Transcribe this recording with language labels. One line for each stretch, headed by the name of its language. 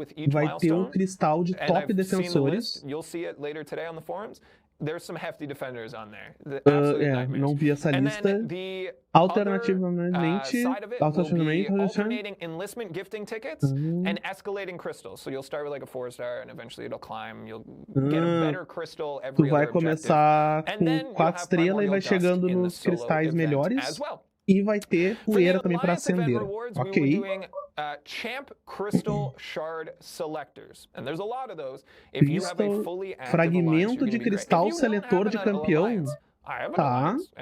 Portuguese: Vai ter um cristal de top defensores.
English: You'll see it later today on the forums. There's some hefty defenders on there.
Portuguese: Não vi essa lista. Alternativamente,
English: alternating enlistment gifting tickets and escalating crystals. So you'll start with like a 4-star and eventually it'll climb. You'll get a better crystal every
Portuguese: tu vai começar com 4 estrelas e vai chegando nos cristais melhores. E vai ter poeira também para acender. Ok.
English: Champ Crystal Shard Selectors. And there's a lot of those. If you have a fully active
Portuguese: fragmento de cristal seletor de campeão. Tá.